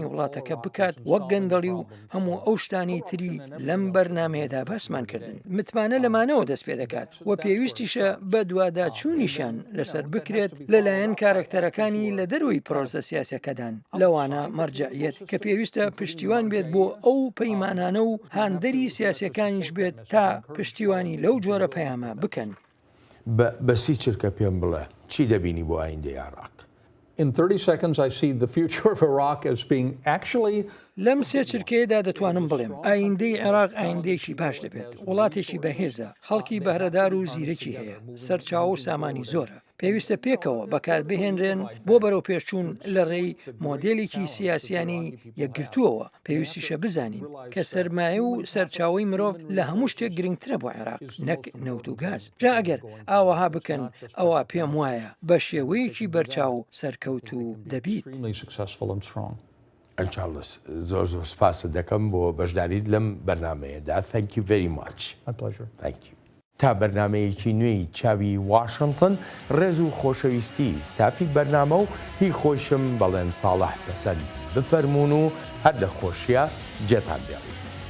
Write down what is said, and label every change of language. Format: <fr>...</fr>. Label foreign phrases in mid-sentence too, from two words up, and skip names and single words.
<ckb>وڵاتەکە بکات وەک گەندەڵی و هەموو ئەو شتانی تری لەم بەرنمەیەدا باسمان کردن متمانە لەمانەوە دەست پێ دەکات و پێویستیشە بە دوادا چوونیشان لەسەر بکرێت لەلایەن کارکتەرەکانی لە دەروی پرۆسە سیاسەکەدان لەوانە مەرجعیت کە پێویستە پشتیوان بێت بۆ ئەو پەیمانانە و هاندەری سیاسەکانیش بێت تا پشتیوانی لەو جۆرە پەیامە بکەن بەسی چرکە پێم بڵێ چی دەبینی بۆ ئایندەی عێراق</ckb> <en>In 30 seconds, I see the future of Iraq as being actually</en> <ckb>لەم سێ چرکەیەدا دەتوانم بڵێم ئایندەی عێراق ئایندێکی باش دەبێت وڵاتێکی بەهێزە خەڵکی بەهرەدار و زیرەکی هەیە سەرچاو و سامانی زۆرە پێویستە پێکەوە بەکاربهێنرێن بۆ بەرەو پێشچوون لە ڕێی مۆدێلێکی سیاسیانی یەکگرتووەوە پێویستیشە بزانین کە سەرمایە و سەرچاوی مرۆڤ لە هەموو شتێک گرنگترە بۆ عێراق نەک نەوت و گاز جا ئەگەر ئاوەها بکەن ئەوە پێم وایە بە شێوەیەکی بەرچاو سەرکەوت و دەبیت. ئەنچارلز زۆر زۆر سپاسە دەکەم بۆ بەشداریت لەم بەرنمەیەدا.</ckb> <en>Thank you very much. My pleasure. Thank you.</en> <ckb>تا بەرنمەیەکی نوێی چاوی واشنگتن ڕێز و خۆشەویستی ستافی بەرنامە و هی خۆشم بەڵێن ساڵح پەسەند بفەرمونون و هەر لە خۆشیە جێتان بێڵی.</ckb>